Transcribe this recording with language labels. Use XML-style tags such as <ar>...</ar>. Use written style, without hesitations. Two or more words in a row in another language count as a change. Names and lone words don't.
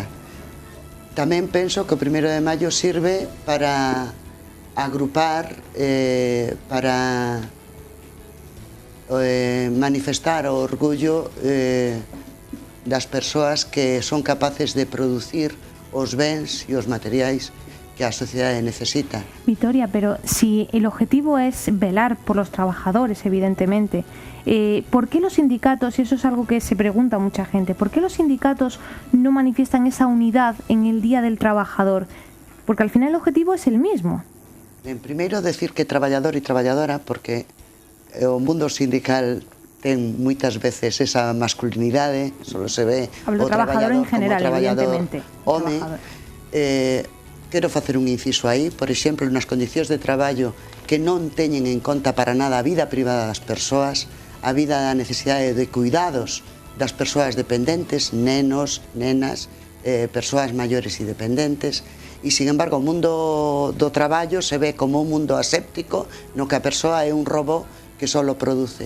<gl>Tamén penso que o 1 de maio sirve para agrupar, para manifestar o orgullo das persoas que son capaces de producir os bens e os materiais que a sociedade necesita.</gl> <es>Vitoria, pero si el objetivo es velar por los trabajadores, evidentemente, ¿por qué los sindicatos, y eso es algo que se pregunta mucha gente, por qué los sindicatos no manifiestan esa unidad en el Día del Trabajador? porque al final el objetivo es el mismo.</es> <gl>En primeiro, decir que traballador e traballadora, porque o mundo sindical ten moitas veces esa masculinidade, solo se ve</gl> <es>Hablo</es> <gl>o</gl> <es>trabajador en</es> <gl>traballador</gl> <es>general,</es> <gl>como traballador evidentemente. home.</gl> <es>Trabajador.</es> <gl>Quero facer un inciso aí, por exemplo, nas condicións de traballo que non teñen en conta para nada a vida privada das persoas, a vida da necesidade de cuidados das persoas dependentes, nenos, nenas, persoas maiores e dependentes, e,</gl> <es>sin embargo,</es> <gl>o mundo do traballo se ve como un mundo aséptico no que a persoa é un robot que só produce.</gl>